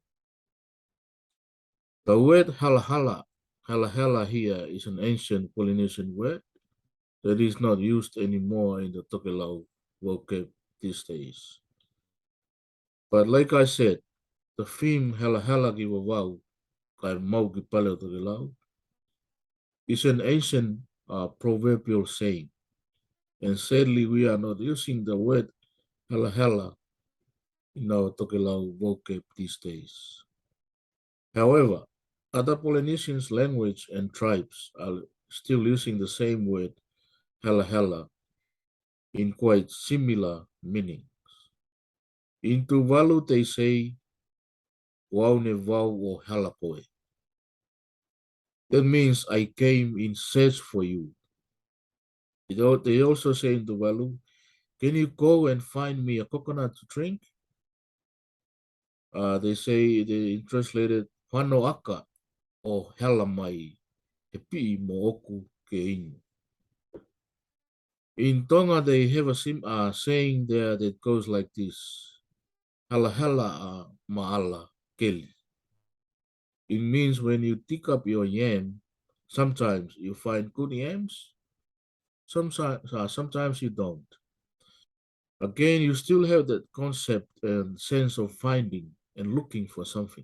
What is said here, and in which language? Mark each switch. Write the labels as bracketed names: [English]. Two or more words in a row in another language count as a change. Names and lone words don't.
[English] The word halahala, halahala here is an ancient Polynesian word that is not used anymore in the Tokelau vocab these days. But like I said, the theme [Tokelau] halahala ki vavau, kai mau ki paleo Tokelau, [English] is an ancient proverbial saying. And sadly, we are not using the word halahala in our Tokelau vocab these days. However, other Polynesian language and tribes are still using the same word halahala in quite similar meanings. In Tuvalu, they say [Tuvalu] wau ne wau o halakoe. [English] That means I came in search for you. They also say in Tuvalu, can you go and find me a coconut to drink? They translated [Tuvalu] whano aka o hala mai he pi mo oku ke inu. [English] In Tonga, they have a saying there that goes like this. [Tongan] Hala hala maala keli. [English] It means when you dig up your yam, sometimes you find good yams, sometimes you don't. Again, you still have that concept and sense of finding and looking for something.